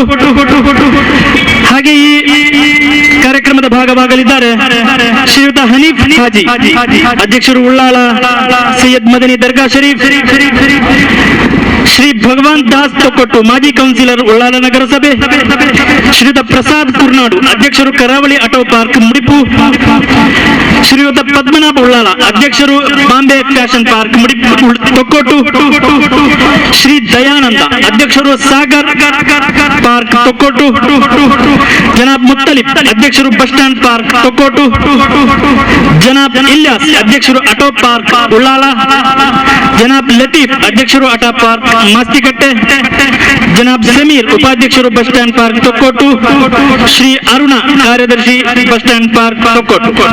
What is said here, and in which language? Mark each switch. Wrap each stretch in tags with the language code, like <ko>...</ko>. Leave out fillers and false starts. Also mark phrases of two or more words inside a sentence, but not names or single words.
<kn>ಹಾಗೆ ಈ ಕಾರ್ಯಕ್ರಮದ ಭಾಗವಾಗಲಿದ್ದಾರೆ ಶ್ರೀಯುತ ಹನೀಫ್ ಹಾಜಿ, ಅಧ್ಯಕ್ಷರು, ಉಳ್ಳಾಲ. ಸೈಯದ್ ಮದನಿ ದರ್ಗಾ ಶರೀಫ್, ಶ್ರೀ ಭಗವಾನ್ ದಾಸ್ ತೊಕ್ಕೊಟ್ಟು, ಮಾಜಿ ಕೌನ್ಸಿಲರ್, ಉಳ್ಳಾಲ ನಗರಸಭೆ. ಶ್ರೀಯುತ ಪ್ರಸಾದ್ ಕುರ್ನಾಡು, ಅಧ್ಯಕ್ಷರು, ಕರಾವಳಿ ಆಟೋ ಪಾರ್ಕ್, ಮುಡಿಪು. ಶ್ರೀಯುತ ಪದ್ಮನಾಭ ಉಳ್ಳಾಲ, ಅಧ್ಯಕ್ಷರು, ಬಾಂಬೆ ಫ್ಯಾಷನ್ ಪಾರ್ಕ್, ಮುಡಿಪು, ತೊಕ್ಕೊಟ್ಟು. ಶ್ರೀ ದಯಾನಂದ, ಅಧ್ಯಕ್ಷರು, ಸಾಗರ್ ಪಾರ್ಕ್, ತೊಕ್ಕೊಟ್ಟು. ಜನಾಬ್ ಮುತ್ತಲಿಫ್, ಅಧ್ಯಕ್ಷರು,</kn> <en>bus stand park,</en> <kn>ತೊಕ್ಕೊಟ್ಟು. ಜನಾಬ್ ಇಲ್ಯಾಸ್, ಅಧ್ಯಕ್ಷರು,</kn> <en>auto park,</en> <kn>ಉಳ್ಳಾಲ. ಜನಾಬ್ ಲತೀಫ್, ಅಧ್ಯಕ್ಷರು,</kn> <en>auto park,</en> <kn>ಮಾಸ್ತಿಕಟ್ಟೆ. ಜನಾಬ್ ಸಮೀರ್, ಉಪಾಧ್ಯಕ್ಷರು,</kn> <en>bus stand park,</en> <kn>ತೊಕ್ಕೊಟ್ಟು. ಶ್ರೀ ಅರುಣ, ಕಾರ್ಯದರ್ಶಿ,</kn> <en>bus stand park,</en> <kn>ತೊಕ್ಕೊಟ್ಟು.</kn>